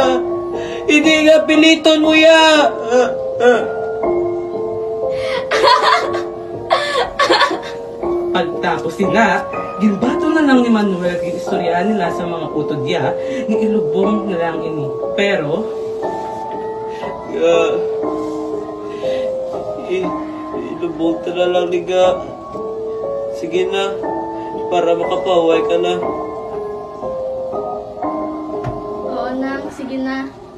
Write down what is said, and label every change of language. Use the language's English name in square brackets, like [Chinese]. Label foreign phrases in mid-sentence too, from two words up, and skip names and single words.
[Hiligaynon] Hindi nga piliton mo ya! Pagtapos sila, ginbato na lang ni Manuel at ginistoryahan nila sa mga utod niya ni ilubong na lang ini. Pero, ilubog na lang ni Ga. [Filipino] Sige na, para makapaway ka na. Oo, Nang. Sige na.